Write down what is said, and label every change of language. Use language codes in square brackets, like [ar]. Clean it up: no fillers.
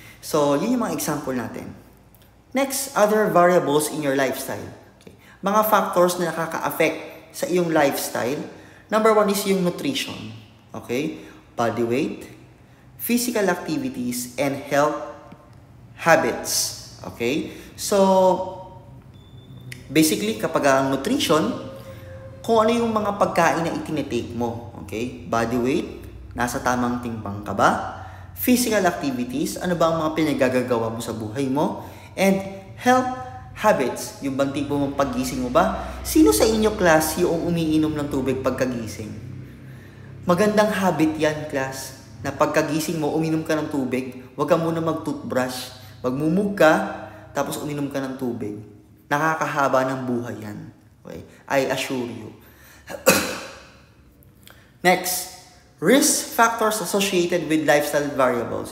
[en] So, [tl] yun yung mga example natin. [en] Next, other variables in your lifestyle. Okay? [tl] Mga factors na nakaka-affect sa iyong lifestyle. [en] Number 1 is [tl] yung [en] nutrition. Okay? Body weight, physical activities, and health habits. Okay? [tl] So, basically, kapag ang nutrition, kung ano yung mga pagkain na itinitake mo. Okay? Body weight, nasa tamang timbang ka ba? [en] Physical activities, [tl] ano ba ang mga pinagagagawa mo sa buhay mo? [en] And health habits, [tl] yung bang tipo mong paggising mo ba? Sino sa inyo, class, yung umiinom ng tubig pagkagising? Magandang habit yan, class, na pagkagising mo, uminom ka ng tubig, huwag ka muna mag-toothbrush, magmumug ka, tapos uminom ka ng tubig. Nakakahaba ng buhay yan. [en] Okay? I assure you. Next, risk factors associated with lifestyle variables.